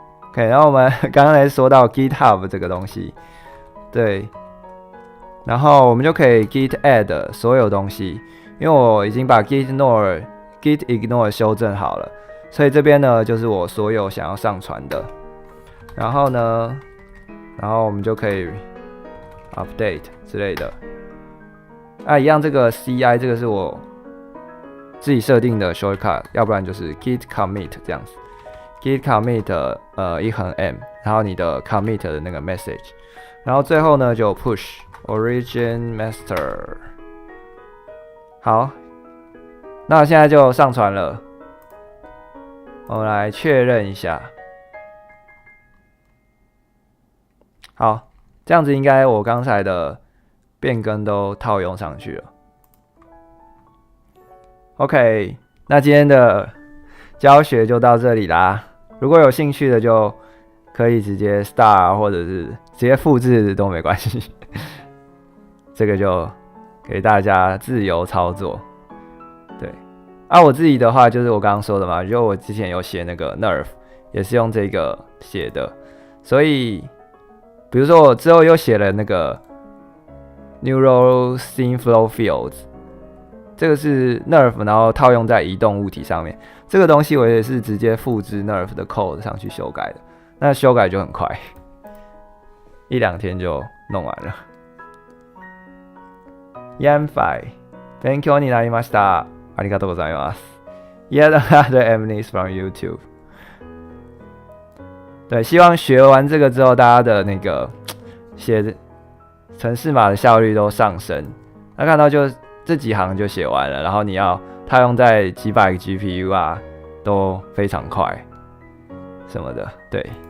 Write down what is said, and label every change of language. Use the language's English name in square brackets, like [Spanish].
[Chinese] OK， 然后我们刚才说到 GitHub 这个东西，对，然后我们就可以 Git add 所有东西，因为我已经把 Git ignore 修正好了，所以这边呢就是我所有想要上传的。然后呢，我们就可以 update 之类的。一样这个 CI 这个是我自己设定的 shortcut， 要不然就是 Git commit 这样子。 Git commit 1横M， 然后你的 commit 的那个 message， 然后最后呢就 push origin master。好，那现在就上传了，我们来确认一下。好，这样子应该我刚才的变更都套用上去了。 OK， 那今天的教学就到这里啦。如果有兴趣的，就可以直接 start 或者是直接复制都没关系。这个就给大家自由操作。对，我自己的话就是我刚刚说的嘛，就我之前有写那个 nerf， 也是用这个写的。所以，比如说我之后又写了那个 neural scene flow fields。这个是 nerf， 然后套用在移动物体上面。这个东西我也是直接复制 nerf 的 code 上去修改的，那修改就很快，1-2天就弄完了。 [Japanese] Yanfai， 勉強になりました。ありがとうございます。 [English] Yet another Emily from YouTube。 [Chinese] 对，希望学完这个之后，大家的那个写程式码的效率都上升。那看到就这几行就写完了，然后你要套用在几百个 GPU 啊，都非常快，什么的，对。